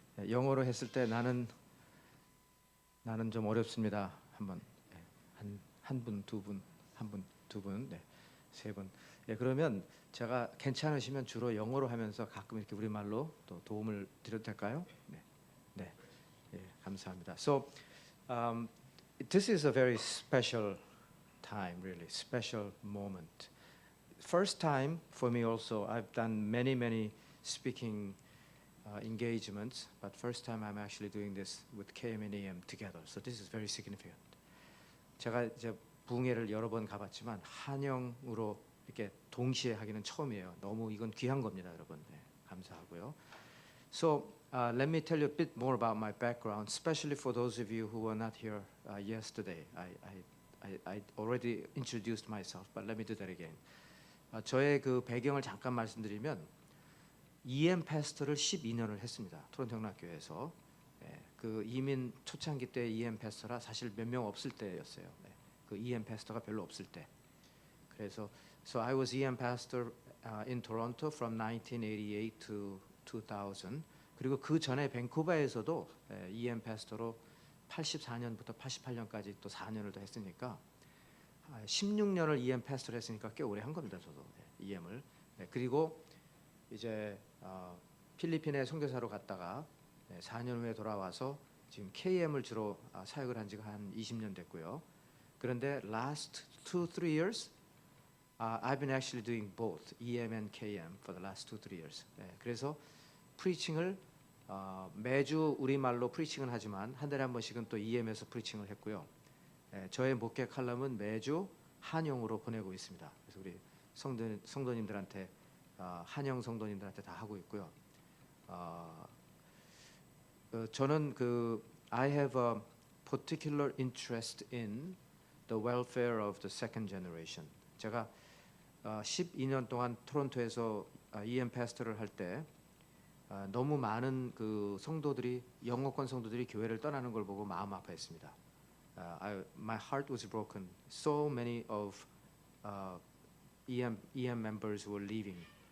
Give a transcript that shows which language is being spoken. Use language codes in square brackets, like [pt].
[ko] 영어로 했을 때 나는 좀 어렵습니다. 한번 한 분, 두 분, 한 분, 두 분, 네, 세 분. 예, 그러면 제가 괜찮으시면 주로 영어로 하면서 가끔 이렇게 우리말로 또 도움을 드려도 될까요? 네, 네, 예, 감사합니다. [en] So, this is a very special time, really special moment. First time for me also. I've done many speaking engagements, but first time I'm actually doing this with KM and EM together. So this is very significant. [ko] 제가 이제 부흥회를 여러 번 가봤지만 한영으로 이렇게 동시에 하기는 처음이에요. 너무 이건 귀한 겁니다, 여러분. 네, 감사하고요. [en] So let me tell you a bit more about my background, especially for those of you who were not here yesterday. I already introduced myself, but let me do that again. [ko] 저의 그 배경을 잠깐 말씀드리면 EM 패스터를 12년을 했습니다. 토론토 영락교회에서. 예, 그 이민 초창기 때 EM 패스터라 사실 몇 명 없을 때였어요. 네, 그 EM 패스터가 별로 없을 때. 그래서 [en] So I was EM pastor in Toronto from 1988 to 2000. [ko] 그리고 그 전에 밴쿠버에서도 EM 패스터로 84년부터 88년까지 또 4년을 더 했으니까 16년을 EM 패스터를 했으니까 꽤 오래 한 겁니다. 저도 EM을. 네, 그리고 이제 필리핀에 선교사로 갔다가 4년 후에 돌아와서 지금 KM을 주로 사역을 한 지가 한 20년 됐고요. 그런데 [en] last 2-3 years I've been actually doing both EM and KM for the last 2-3 years. [ko] 네, 그래서 프리칭을 매주 우리말로 프리칭을 하지만 한 달에 한 번씩은 또 EM에서 프리칭을 했고요. 저의 목회 칼럼은 매주 한영으로 보내고 있습니다. 그래서 우리 성도님들한테 한영 성도님들한테 다 하고 있고요. 저는 [en] I have a particular interest in the welfare of the second generation. [ko] 제가 12년 동안 토론토에서 EM 패스터를 할 때 너무 많은 그 성도들이 영어권 성도들이 교회를 떠나는 걸 보고 마음 아파했습니다. [en] My heart was broken. So many of EM members were leaving.